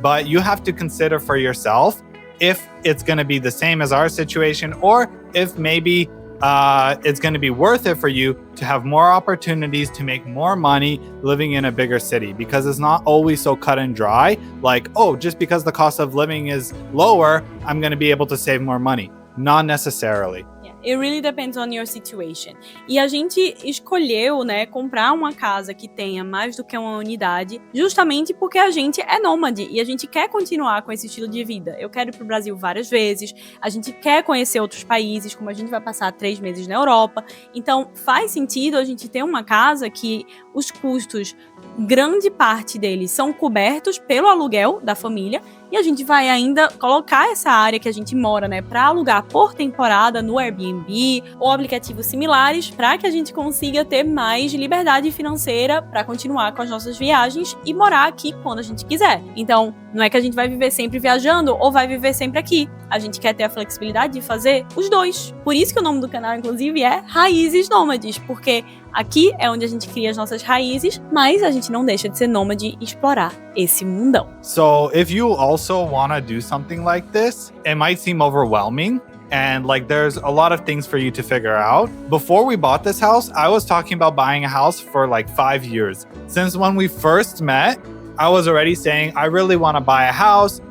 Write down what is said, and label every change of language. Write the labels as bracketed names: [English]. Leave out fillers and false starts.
[English] But you have to consider for yourself if it's going to be the same as our situation or if maybe it's going to be worth it for you to have more opportunities to make more money living in a bigger city, because it's not always so cut and dry. Like, oh, just because the cost of living is lower, I'm going to be able to save more money. Not necessarily. It really depends on your situation. [Portuguese] E a gente escolheu, comprar uma casa que tenha mais do que uma unidade, justamente porque a gente é nômade e a gente quer continuar com esse estilo de vida. Eu quero ir pro Brasil várias vezes, a gente quer conhecer outros países, como a gente vai passar 3 meses na Europa. Então, faz sentido a gente ter uma casa que os custos, grande parte deles, são cobertos pelo aluguel da família. E a gente vai ainda colocar essa área que a gente mora, para alugar por temporada no Airbnb ou aplicativos similares, para que a gente consiga ter mais liberdade financeira para continuar com as nossas viagens e morar aqui quando a gente quiser. Então, não é que a gente vai viver sempre viajando ou vai viver sempre aqui. A gente quer ter a flexibilidade de fazer os dois. Por isso que o nome do canal, inclusive, é Raízes Nômades, porque aqui é onde a gente cria as nossas raízes, mas a gente não deixa de ser nômade e explorar esse mundão. [English] So if you also want to do something like this, it might seem overwhelming. And there's a lot of things for you to figure out. Before we bought this house, I was talking about buying a house for 5 years. Since when we first met, I was already saying, I really want to buy a house.